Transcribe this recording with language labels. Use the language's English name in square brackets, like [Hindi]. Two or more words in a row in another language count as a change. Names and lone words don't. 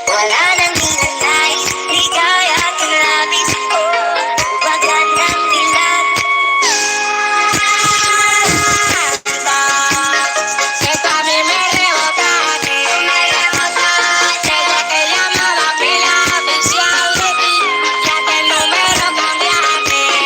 [Filipino] wala nang ninanais, ligaya at labis. Oh, magandang dilag. [Spanish] Esto a mí me rebotaste, desde que llamaba pila oficial de ti, ya que el número cambiaste.